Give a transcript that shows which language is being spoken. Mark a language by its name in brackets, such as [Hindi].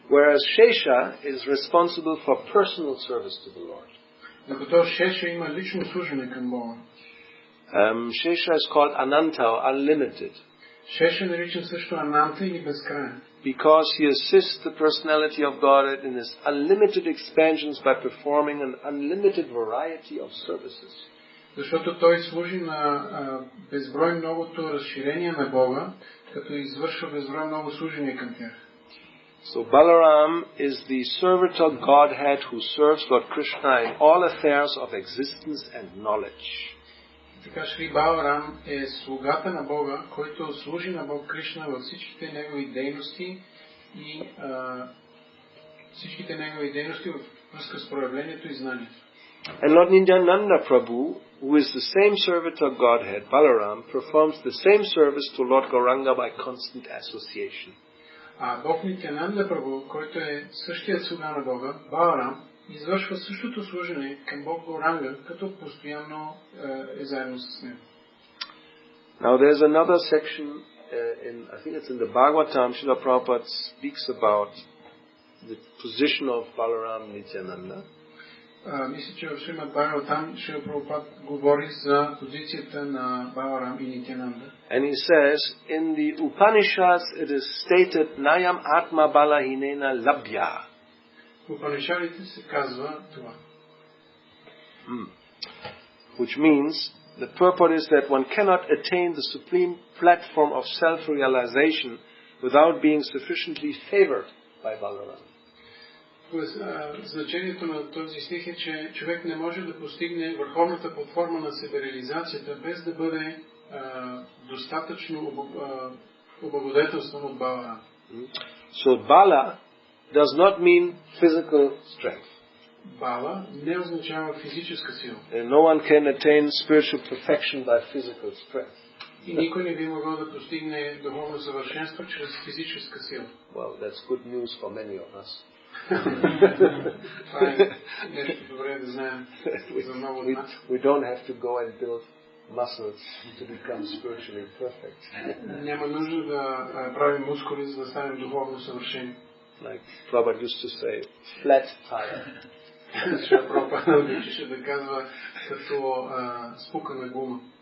[English] Whereas Shesha is responsible for personal service to the Lord. [Bulgarian] Докато Шеша има лично служене към Бога. [English] Shesha is called Ananta or unlimited. [Bulgarian] Шеша наричан също Ананта или безкрайен. [English] Because he assists the personality of God in his unlimited expansions by performing an unlimited variety of services. [Bulgarian] Защото той служи на безброй многото разширение на Бога, като извършва безброй много служения към тях. [English] So Balaram is the servitor Godhead who serves Lord Krishna in all affairs of existence and knowledge. [Bulgarian] Така Шри Баларам е слугата на Бога, който служи на Бог Кришна във всичките негови дейности и във връзка с проявлението и знанието. [English] And Lord Nityananda Prabhu, who is the same servitor Godhead, Balaram, performs the same service to Lord Gauranga by constant association. [Bulgarian] А Бог Нитянанда Прабу, който е същият слуга на Бога, Баларам, извършва същото служене към Бог Гауранга, като постоянно е заедно с него. [English] Now there's another section, I think it's in the Bhagavatam, Srila Prabhupada speaks about the position of Balaram Nityananda. [Bulgarian] Мисля, че в Шримад Бхагаватам Шрила Прабхупада говори за позицията на Баларам и Нитянанда. [English] And he says, in the Upanishads it is stated, [Sanskrit] Nayam Atma Balahinena Labhya. [Bulgarian] В Упанишадите се казва това. [English] Which means, the purport is that one cannot attain the supreme platform of self-realization without being sufficiently favored by Balaram. [Bulgarian] Значението на този стих е, че човек не може да постигне върховната платформа на себереализацията без да бъде достатъчно облагодетелстван от Баларам. [English] So Bala does not mean physical strength. [Bulgarian] Бала не означава физическа сила. [English] And no one can attain spiritual perfection by physical strength. [Bulgarian] И никой не би могъл да постигне духовно съвършенство чрез физическа сила. [English] Well, that's good news for many of us. [Bulgarian] Това е нещо добре да знаем за много от нас. [English] We don't have to go and build muscles to become spiritually perfect. [Bulgarian] Няма нужда да правим мускули, за да станем духовно съвършени. [English] Like Prabhupada used to say, flat tire. [Bulgarian] Прабхупада обичаше да казва като спукана гума.